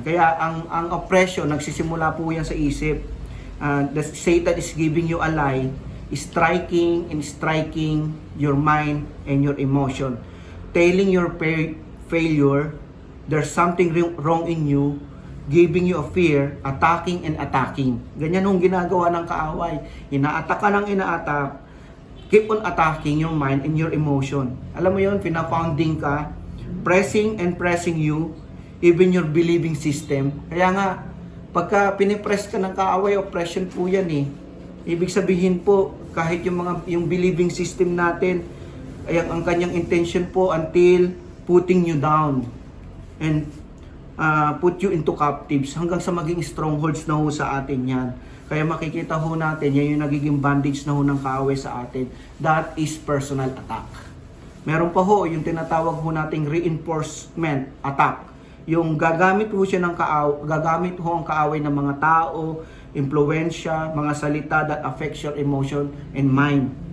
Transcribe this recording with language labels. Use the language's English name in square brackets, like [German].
[Filipino] Kaya ang oppression, nagsisimula po yan sa isip. [English] The Satan is giving you a lie, striking your mind and your emotion. Telling your failure, there's something wrong in you, giving you a fear, attacking and attacking. [Filipino] Ganyan yung ginagawa ng kaaway. Ina-attack ka ng ina-attack, [English] keep on attacking your mind and your emotion. [Filipino] Alam mo yun, pina-pounding ka, [English] pressing you, even your believing system. [Filipino] Kaya nga, pagka pinipress ka ng kaaway, oppression po yan eh. Ibig sabihin po, kahit yung believing system natin, ay ang kanyang intention po [English] until putting you down and put you into captives [Filipino] hanggang sa maging strongholds na ho sa atin yan. Kaya makikita ho natin, yan yung nagiging bandage na ho ng kaaway sa atin. [English] That is personal attack. [Filipino] Meron pa ho, yung tinatawag ho nating reinforcement attack. Yung gagamit ho siya ng gagamit ho ang kaaway ng mga tao, impluwensya, mga salita [English] that affects your emotion and mind.